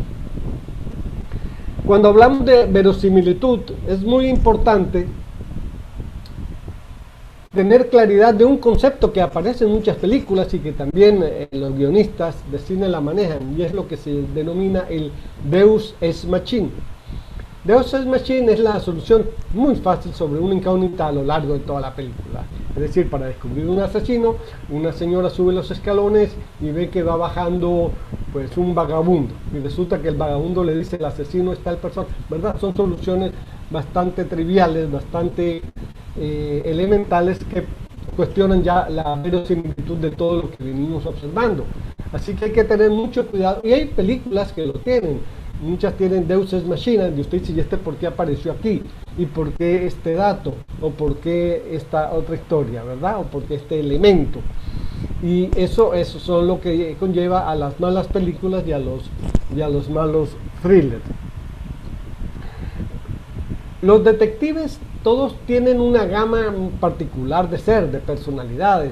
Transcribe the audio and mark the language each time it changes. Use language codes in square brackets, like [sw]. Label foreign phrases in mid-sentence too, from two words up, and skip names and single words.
[es] Cuando hablamos de verosimilitud, es muy importante tener claridad de un concepto que aparece en muchas películas y que también los guionistas de cine la manejan, y es lo que se denomina el [la] Deus ex machina. Deus ex machina [es] es la solución muy fácil sobre una incógnita a lo largo de toda la película. Es decir, para descubrir un asesino, una señora sube los escalones y ve que va bajando pues un vagabundo, y resulta que el vagabundo le dice el asesino es tal persona, ¿verdad? Son soluciones bastante triviales, bastante elementales, que cuestionan ya la verosimilitud de todo lo que venimos observando. Así que hay que tener mucho cuidado, y hay películas que lo tienen. Muchas tienen [la] Deus ex machina, [es] y usted dice, ¿y este por qué apareció aquí? ¿Y por qué este dato? ¿O por qué esta otra historia, verdad? ¿O por qué este elemento? Y eso son lo que conlleva a las malas películas y a los malos thrillers. Los detectives todos tienen una gama particular de ser, de personalidades.